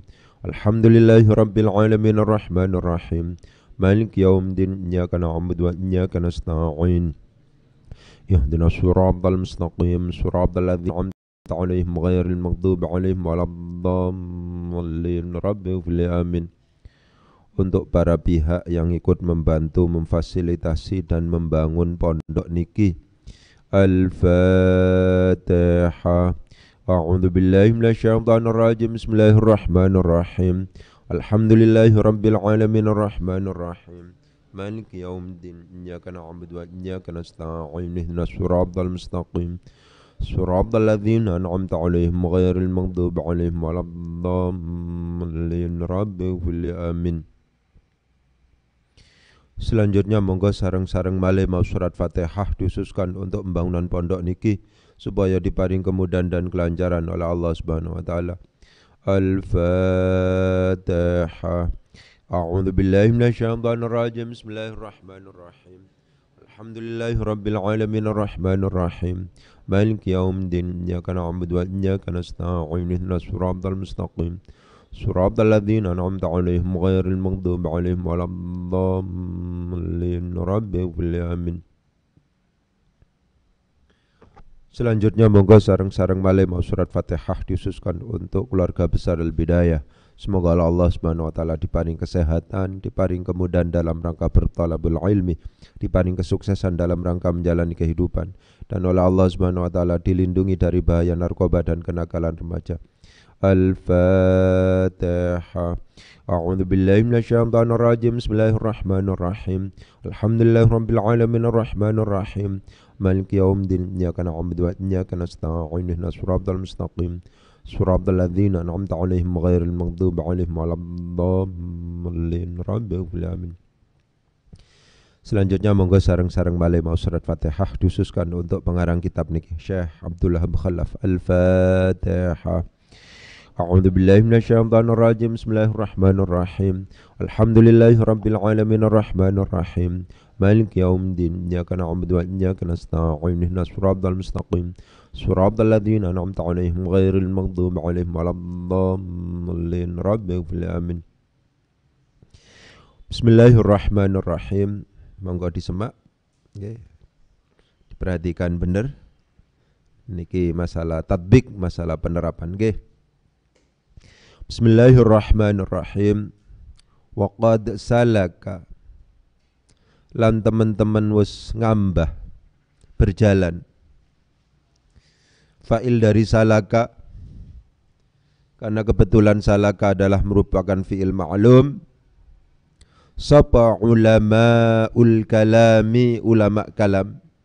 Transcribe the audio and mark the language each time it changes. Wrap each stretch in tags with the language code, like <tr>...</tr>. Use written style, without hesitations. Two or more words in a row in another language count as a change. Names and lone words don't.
<ar>الحمد لله رب العالمين الرحمن الرحيم مالك يوم الدين إياك نعبد وإياك نستعين اهدنا الصراط المستقيم صراط الذين أنعمت عليهم غير المغضوب عليهم ولا الضالين. رب اغفر لي آمين.</ar> <id>Untuk para pihak yang ikut membantu memfasilitasi dan membangun pondok niki, Al-Fatihah.</id> <ar>أعوذ بالله من الشيطان الرجيم. بسم الله الرحمن الرحيم. الحمد لله رب العالمين الرحمن الرحيم. مالك يوم الدين. إياك نعبد وإياك نستعين. اهدنا الصراط المستقيم. صراط الذين أنعمت عليهم غير المغضوب عليهم ولا الضالين. رب اغفر لي آمين.</ar> <id>Selanjutnya</id> <jv>monggo sareng-sareng malih mau</jv> <id>surat Fatihah dikhususkan untuk pembangunan pondok niki supaya diparing kemudahan dan kelancaran oleh</id> <ar>الله سبحانه وتعالى. Al-Fatihah. أعوذ بالله من الشيطان الرجيم. بسم الله الرحمن الرحيم. الحمد لله رب العالمين الرحمن الرحيم. مالك يوم الدين. إياك نعبد وإياك نستعين. اهدنا الصراط المستقيم. صراط الذين أنعمت عليهم غير المغضوب عليهم ولا الضالين. رب اغفر لي آمين.</ar> <id>Selanjutnya</id> <jv>monggo sareng-sareng malih mau</jv> <id>surat Fatihah dikhususkan untuk keluarga besar Al-Bidayah. Semoga</id> <ar>الله سبحانه وتعالى</ar> <id>diparing kesehatan, diparing kemudahan dalam rangka bertalabul ilmi, diparing kesuksesan dalam rangka menjalani kehidupan, dan oleh</id> <ar>الله سبحانه وتعالى</ar> <id>dilindungi dari bahaya narkoba dan kenakalan remaja.</id> <ar>Al-Fatihah. أعوذ بالله من الشيطان الرجيم. بسم الله الرحمن الرحيم. الحمد لله رب العالمين الرحمن الرحيم. مالك يوم الدين. إياك نعبد وإياك نستعين. اهدنا الصراط المستقيم. صراط الذين أنعمت عليهم غير المغضوب عليهم ولا الضالين. رب اغفر لي آمين.</ar> <id>Selanjutnya</id> <jv>monggo sareng-sareng malih mau</jv> <id>surat Fatihah dikhususkan untuk pengarang kitab niki Syekh Abdullah Khalaf.</id> <ar>Al-Fatihah. أعوذ بالله من الشيطان الرجيم. بسم الله الرحمن الرحيم. الحمد لله رب العالمين الرحمن الرحيم. مالك يوم الدين. إياك نعبد وإياك نستعين. اهدنا الصراط المستقيم. صراط الذين أنعمت عليهم غير المغضوب عليهم ولا الضالين. رب اغفر لي آمين. بسم الله الرحمن الرحيم.</ar> <jv>Monggo disemak nggih. Diperhatikan bener. Niki masalah tatbik, masalah penerapan nggih.</jv> <ar>بسم الله الرحمن الرحيم. وقد سلك,</ar> <jv>lan teman-teman wis ngambah berjalan.</jv> <id>Fa'il dari salaka, karena kebetulan salaka adalah merupakan</id> <ar>فعل معلوم.</ar> <jv>Sapa</jv> <ar>علماء الكلام,</ar> <jv>ulama kalam.</jv>